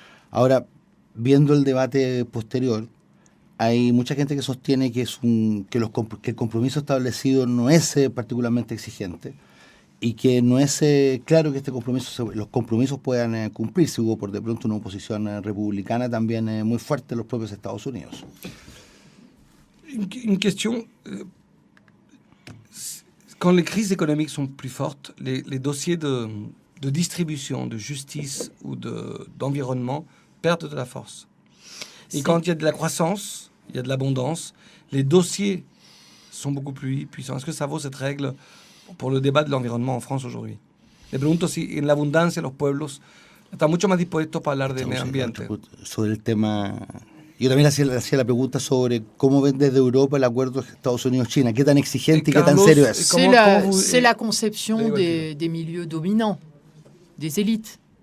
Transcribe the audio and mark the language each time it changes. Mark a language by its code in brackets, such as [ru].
[es] Ahora, viendo el debate posterior, hay mucha gente que sostiene que el compromiso establecido no es particularmente exigente y que no es claro que los compromisos puedan cumplirse. Hubo por de pronto una oposición republicana también muy fuerte en los propios Estados Unidos. [fr] Une question. Quand les crises économiques sont plus fortes, les dossiers de distribution, de justice ou d'environnement perdent de la force. Et quand il y a de la croissance, il y a de l'abondance, les dossiers sont beaucoup plus puissants. Est-ce que ça vaut cette règle pour le débat de l'environnement en France aujourd'hui? [es] Me pregunto si en la abundancia los pueblos están mucho más dispuestos para hablar de medio ambiente. Sobre el tema... Yo también hacía la pregunta sobre cómo ven desde Europa el acuerdo de Estados Unidos-China. ¿Qué tan exigente y qué tan serio es? [fr] C'est la conception des milieux dominants, des élites.